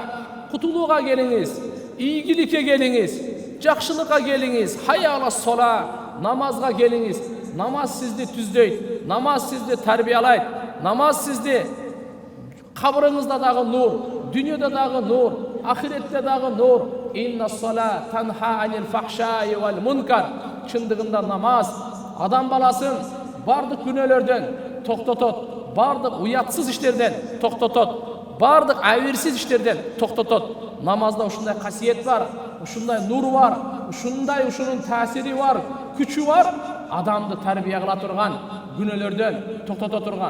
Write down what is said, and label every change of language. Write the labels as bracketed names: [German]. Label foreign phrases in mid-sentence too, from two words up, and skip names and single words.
[Kyrgyz] Кутулууга келиңиз, ийгиликке келиңиз, жакшылыкка келиңиз. [Arabic] حي على الصلاة. [Kyrgyz] Намазга келиңиз. Намаз сизди түздөйт. Намаз сизди тарбиялайт. Намаз сизди кабырыңызда дагы нур, дүйнөдө дагы нур, ахиретте дагы нур. [Arabic] إن الصلاة تنهى عن الفحشاء والمنكر. [Kyrgyz] Чындыгында намаз адам баласын бардык күнөөлөрдөн токтотот, бардык уятсыз иштерден токтотот, бардык абийирсиз иштерден токтотот. Намазда ушундай касиет бар, ушундай нур бар, ушундай ушунун таасири бар, күчү бар, адамды тарбия кыла турган, күнөөлөрдөн токтото турган.